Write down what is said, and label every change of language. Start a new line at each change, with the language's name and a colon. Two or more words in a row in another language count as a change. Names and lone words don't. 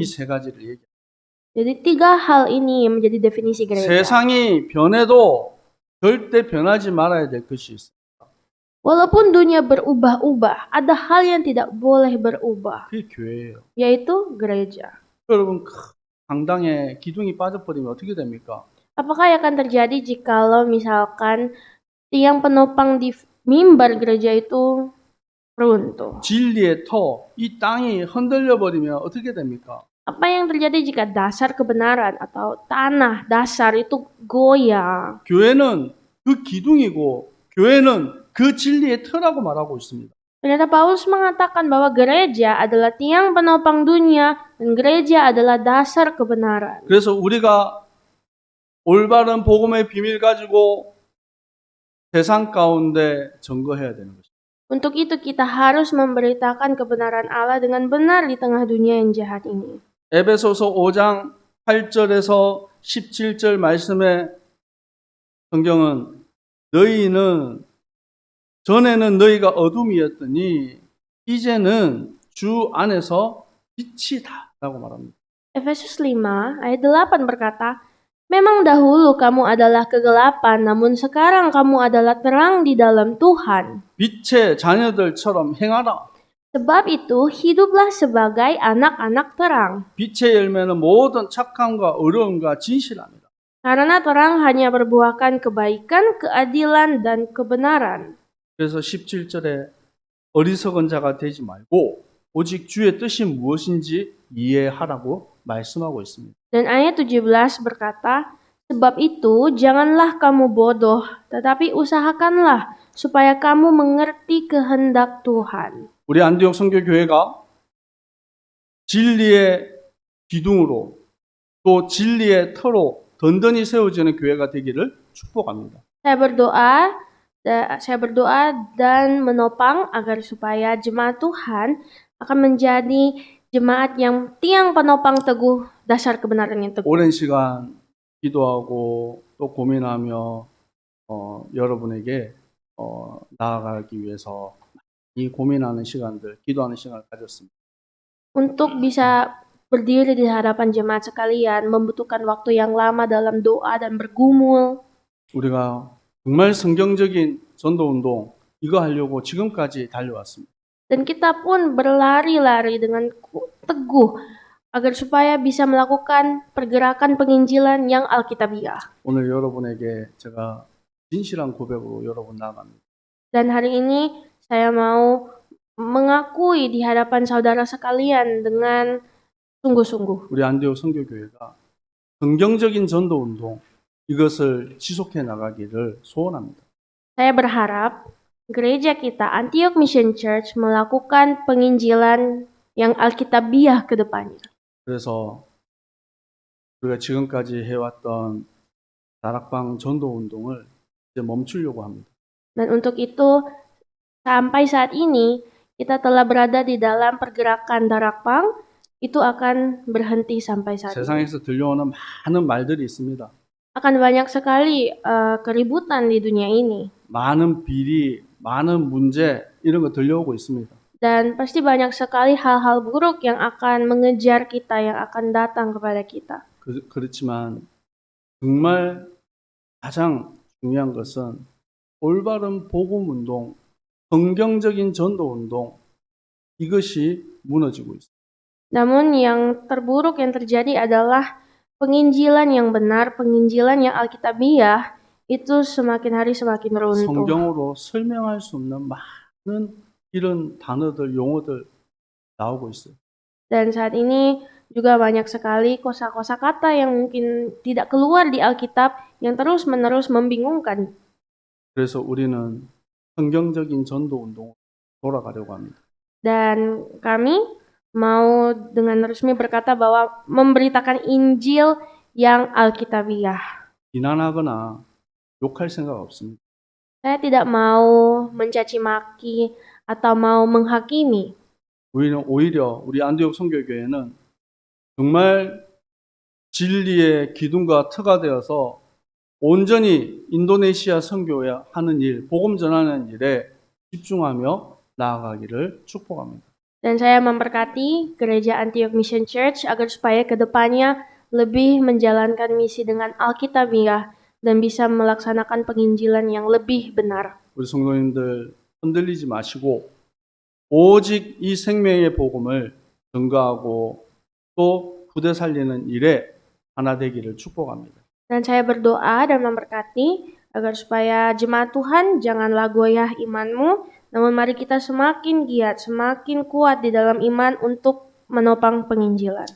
Korean: 이 세 가지를 얘기합니다.
Indonesian: Jadi 3 hal ini yang menjadi definisi gereja.
Korean: 세상이 변해도 절대 변하지 말아야 될 것이 있습니다.
Indonesian: Walaupun dunia berubah-ubah, ada hal yang tidak boleh berubah,
Korean: 그게 교회예요.
Indonesian: yaitu gereja.
Korean: 여러분 강당에 기둥이 빠져버리면 어떻게 됩니까?
Indonesian: Apakah yang akan terjadi jikalau misalkan tiang penopang di mimbar gereja itu runtuh?
Korean: 진리의 터, 이 땅이 흔들려 버리면 어떻게 됩니까?
Indonesian: Apa yang terjadi jika dasar kebenaran atau tanah dasar itu goyang?
Korean: 교회는 그 기둥이고 교회는 그 진리의 터라고 말하고 있습니다.
Indonesian: Pendeta Paulus mengatakan bahwa gereja adalah tiang penopang dunia dan gereja adalah dasar kebenaran.
Korean: 그래서 우리가 올바른 복음의 비밀 가지고 세상 가운데 증거해야 되는 것입니다.
Indonesian: Untuk itu kita harus memberitakan kebenaran Allah dengan benar di tengah dunia yang jahat ini.
Korean: 에베소서 5장 8절에서 17절 말씀에 성경은 너희는 전에는 너희가 어둠이었더니 이제는 주 안에서 빛이다라고 말합니다.
Indonesian: Efesus 5 ayat 8 berkata, memang dahulu kamu adalah kegelapan, namun sekarang kamu adalah terang di dalam Tuhan.
Korean: 빛의 자녀들처럼 행하라.
Indonesian: Sebab itu, hiduplah sebagai anak-anak terang.
Korean: 빛의 열매는 모든 착함과 의로움과 진실합니다.
Indonesian: Karena terang hanya berbuahkan kebaikan, keadilan, dan kebenaran.
Korean: 그래서 17절에 어리석은 자가 되지 말고 오직 주의 뜻이 무엇인지 이해하라고 말씀하고 있습니다.
Indonesian: Dan ayat 17 berkata, sebab itu janganlah kamu bodoh, tetapi usahakanlah supaya kamu mengerti kehendak Tuhan.
Korean: 우리 안디옥 선교교회가 진리의 기둥으로 또 진리의 터로 든든히 세워지는 교회가 되기를 축복합니다.
Indonesian: Saya berdoa dan menopang agar supaya jemaat Tuhan akan menjadi jemaat yang tiang penopang teguh dasar kebenaran yang teguh.
Korean: 오랜 시간 기도하고 또 고민하며 여러분에게 나아가기 위해서 이 고민하는 시간들, 기도하는 시간을 가졌습니다.
Indonesian: Untuk bisa berdiri di hadapan jemaat sekalian membutuhkan waktu yang lama dalam doa dan bergumul.
Korean: 우리가 정말 성경적인 전도운동 이거 하려고 지금까지 달려왔습니다.
Indonesian: Dan kita pun berlari-lari dengan teguh agar supaya bisa melakukan pergerakan penginjilan yang alkitabiah.
Korean: 오늘 여러분에게 제가 진실한 고백으로 여러분 나갑니다.
Indonesian: Dan hari ini saya mau mengakui di hadapan saudara sekalian dengan sungguh-sungguh.
Korean: 우리 안디옥 선교교회가 성경적인 전도운동 이것을 지속해 나가기를 소원합니다.
Indonesian: Saya berharap gereja kita Antioch Mission Church melakukan penginjilan yang alkitabiah ke depannya.
Korean: 그래서 우리가 지금까지 해왔던 다락방 전도운동을 이제 멈추려고 합니다.
Indonesian: Dan untuk itu sampai saat ini kita telah berada di dalam pergerakan darakpang, itu akan berhenti sampai saat ini.
Korean: 세상에서 들려오는 많은 말들이 있습니다.
Indonesian: Akan banyak sekali keributan di dunia ini.
Korean: 많은 비리, 많은 문제 이런 거 들려오고 있습니다.
Indonesian: Dan pasti banyak sekali hal-hal buruk yang akan mengejar kita, yang akan datang kepada kita.
Korean: 그렇지만 정말 가장 중요한 것은 올바른 복음운동, 성경적인 전도운동 이것이 무너지고 있습니다.
Indonesian: Namun yang terburuk yang terjadi adalah penginjilan yang benar, penginjilan yang alkitabiah itu semakin hari semakin runtuh.
Korean: 성경으로 설명할 수 없는 많은 이런 단어들, 용어들 나오고 있어요.
Indonesian: Dan saat ini juga banyak sekali kosa-kosa kata yang mungkin tidak keluar di Alkitab yang terus-menerus membingungkan.
Korean: 그래서 우리는 성경적인 전도운동으로 돌아가려고 합니다.
Indonesian: Dan kami mau dengan resmi berkata bahwa memberitakan Injil yang alkitabiah.
Korean: 비난하거나 욕할 생각 없습니다.
Indonesian: Saya tidak mau mencaci maki atau mau menghakimi.
Korean: 우리는 오히려 우리 안디옥 선교교회는 정말 진리의 기둥과 터가 되어서 온전히 인도네시아 선교하는 일, 복음 전하는 일에 집중하며 나아가기를 축복합니다.
Indonesian: Dan saya memberkati gereja Antioch Mission Church agar supaya ke depannya lebih menjalankan misi dengan alkitabiah dan bisa melaksanakan penginjilan yang lebih benar.
Korean: 우리 성도님들 흔들리지 마시고 오직 이 생명의 복음을 증거하고 또 부대 살리는 일에 하나 되기를 축복합니다.
Indonesian: Dan saya berdoa dan memberkati agar supaya jemaat Tuhan janganlah goyah imanmu, namun mari kita semakin giat, semakin kuat di dalam iman untuk menopang penginjilan.